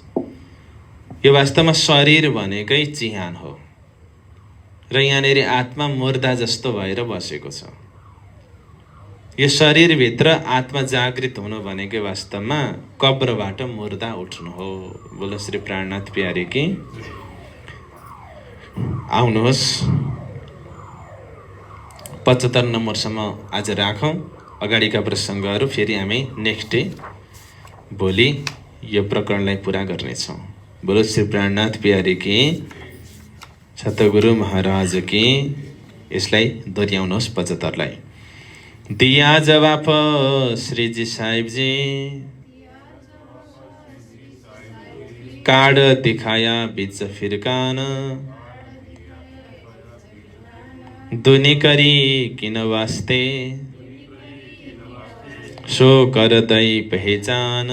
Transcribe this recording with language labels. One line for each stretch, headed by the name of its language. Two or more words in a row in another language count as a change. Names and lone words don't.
Nepali: यो वास्तवमा शरीर भनेकै चिहान हो र यहाँनिर आत्मा मुर्दा जस्तो भएर बसेको छ। यो शरीरभित्र आत्मा जागृत हुनु भनेकै वास्तवमा कब्रबाट मुर्दा उठ्नु हो।
Hindi: बोलो श्री प्राणनाथ प्यारे की।
Nepali: आउनुहोस् 75 नम्बरसम्म आज राखौँ। अगाडिका प्रसङ्गहरू फेरि हामी
English: next day
Nepali: भोलि यो प्रकरणलाई पुरा गर्नेछौँ।
Hindi: बोलो श्री प्राणनाथ प्यारे की, सतगुरु महाराज की।
Nepali: यसलाई दोहोऱ्याउनुहोस् 75 लाई।
Hindi: दिया जवाफ श्रीजी साहिबजी, कार्ड दिखाया बीच फिरकान। दुनी करी किन वास्ते, सो करदै पहचान।